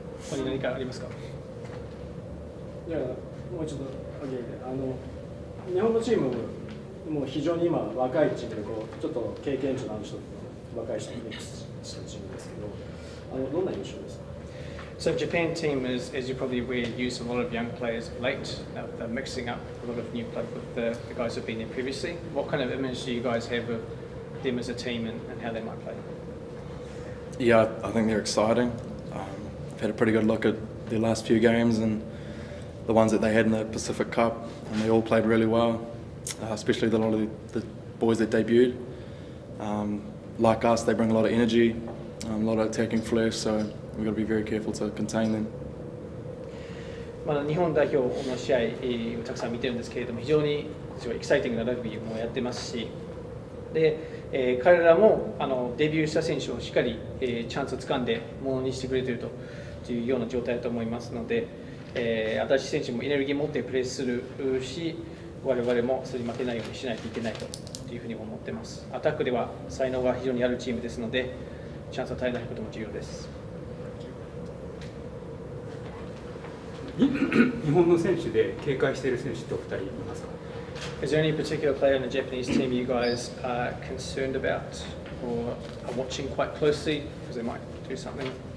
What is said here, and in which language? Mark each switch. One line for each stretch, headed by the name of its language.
Japanese: ここに何かありますか？いや、もうちょっと挙げて、日本のチームもう非常に今若いチームでちょっと経験値のある人と若い人にミックスしたチームですけど、どんな印象ですか？So
English: Japan team is, as you probably aware, use a lot of young players of late. They're mixing up a lot of new players with the guys who've been there previously. What kind of image do you guys have of them as a team and how they might play? Yeah, I think they're exciting. I've had a pretty good look at their last few games and the ones that they had in the Pacific Cup, and they all played really well, especially a lot of the boys that debuted. Like us, they bring a lot of energy, a lot of attacking flair, so we've got to be very careful to contain them.
Japanese: 日本代表の試合をたくさん見てるんですけれども、非常にエキサイティングなラグビーもやってますし、で、彼らもデビューした選手をしっかり、チャンスをつかんでものにしてくれているというような状態だと思いますので、新しい選手もエネルギーを持ってプレーするし、我々もそれに負けないようにしないといけないというふうに思っています。アタックでは才能が非常にあるチームですので、チャンスを与えないことも重要です。日本の選手で警戒している選手ってお二人いますか？
English: Is there any particular player in the Japanese team you guys are concerned about or are watching quite closely because they might do something?